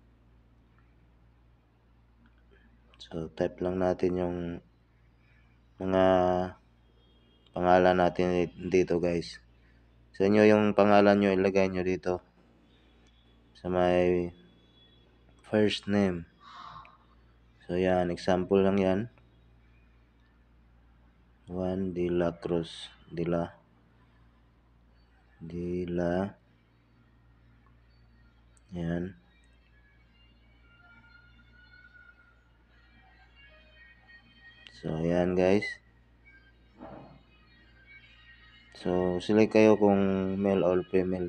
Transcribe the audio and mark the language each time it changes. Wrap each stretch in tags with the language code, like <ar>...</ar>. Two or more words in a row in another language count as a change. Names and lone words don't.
<tl>So type lang natin yung mga pangalan natin dito guys. Sa inyo yung pangalan nyo ilagay nyo dito sa may</tl> <en>first name.</en> <tl>So yan, example lang yan. Juan de la Cruz. De la yan. So yan guys. So select kayo kung</tl> <en>male or female.</en>